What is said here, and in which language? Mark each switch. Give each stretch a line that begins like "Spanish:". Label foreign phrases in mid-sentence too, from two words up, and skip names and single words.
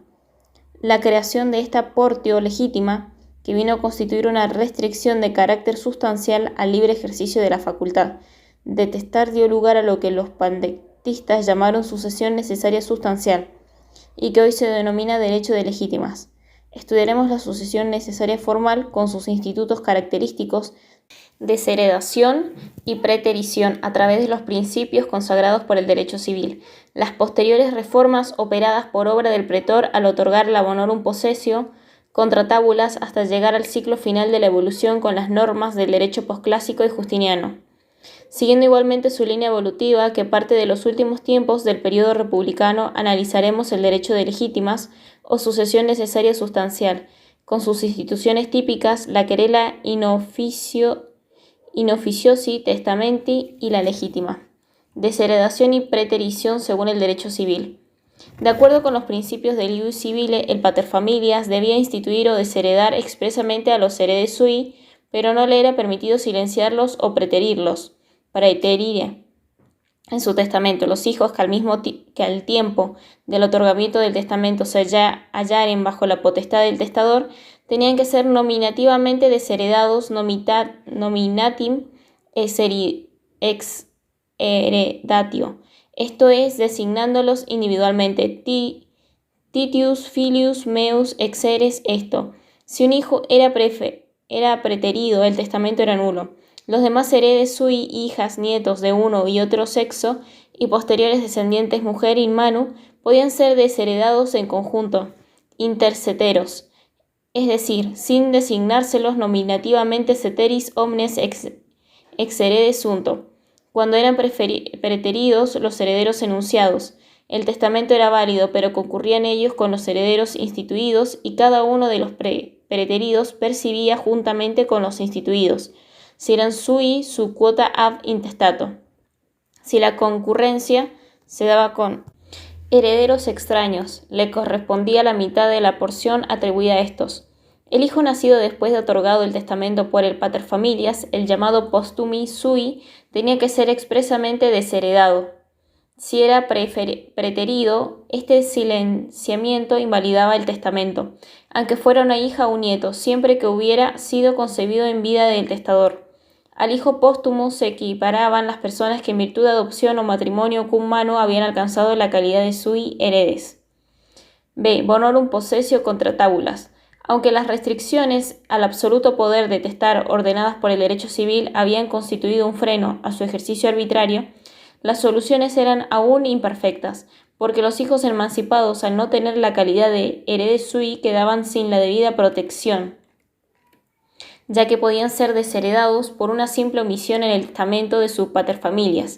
Spanish: La creación de esta portio legítima, que vino a constituir una restricción de carácter sustancial al libre ejercicio de la facultad de testar, dio lugar a lo que los pandectistas llamaron sucesión necesaria sustancial, y que hoy se denomina derecho de legítimas. Estudiaremos la sucesión necesaria formal con sus institutos característicos, desheredación y preterición a través de los principios consagrados por el derecho civil. Las posteriores reformas operadas por obra del pretor al otorgar la
Latin: bonorum possessio contra tábulas
Spanish: hasta llegar al ciclo final de la evolución con las normas del derecho posclásico y justiniano. Siguiendo igualmente su línea evolutiva que parte de los últimos tiempos del periodo republicano, analizaremos el derecho de legítimas o sucesión necesaria sustancial, con sus instituciones típicas, la
Latin: querela in officiosi testamenti
Spanish: y la legítima, desheredación y preterición según el derecho civil. De acuerdo con los principios del
Latin: ius civile,
Spanish: el paterfamilias debía instituir o desheredar expresamente a los
Latin: heredes sui,
Spanish: pero no le era permitido silenciarlos o preterirlos, praeterire en su testamento. Los hijos que al tiempo del otorgamiento del testamento se hallaren bajo la potestad del testador, tenían que ser nominativamente desheredados
Latin: nominatim ex heredatio,
Spanish: esto es, designándolos individualmente,
Latin: titius filius meus ex heres esto.
Spanish: Si un hijo era preterido, el testamento era nulo. Los demás
Latin: heredes sui,
Spanish: hijas, nietos de uno y otro sexo, y posteriores descendientes mujer
Latin: in manu,
Spanish: podían ser desheredados en conjunto, interceteros, es decir, sin designárselos nominativamente
Latin: ceteris omnes ex heredes sunto.
Spanish: Cuando eran preteridos los herederos enunciados, el testamento era válido, pero concurrían ellos con los herederos instituidos y cada uno de los preteridos percibía juntamente con los instituidos, si eran sui, su cuota
Latin: ab intestato.
Spanish: Si la concurrencia se daba con herederos extraños, le correspondía la mitad de la porción atribuida a estos. El hijo nacido después de otorgado el testamento por el paterfamilias, el llamado
Latin: postumi sui,
Spanish: tenía que ser expresamente desheredado. Si era preterido, este silenciamiento invalidaba el testamento, aunque fuera una hija o un nieto, siempre que hubiera sido concebido en vida del testador. Al hijo póstumo se equiparaban las personas que en virtud de adopción o matrimonio
Latin: cum mano
Spanish: habían alcanzado la calidad de
Latin: sui heredes.
Spanish: B.
Latin: Bonorum possessio contra tábulas.
Spanish: Aunque las restricciones al absoluto poder de testar ordenadas por el derecho civil habían constituido un freno a su ejercicio arbitrario, las soluciones eran aún imperfectas, porque los hijos emancipados, al no tener la calidad de
Latin: heredes sui,
Spanish: quedaban sin la debida protección, ya que podían ser desheredados por una simple omisión en el testamento de sus paterfamilias.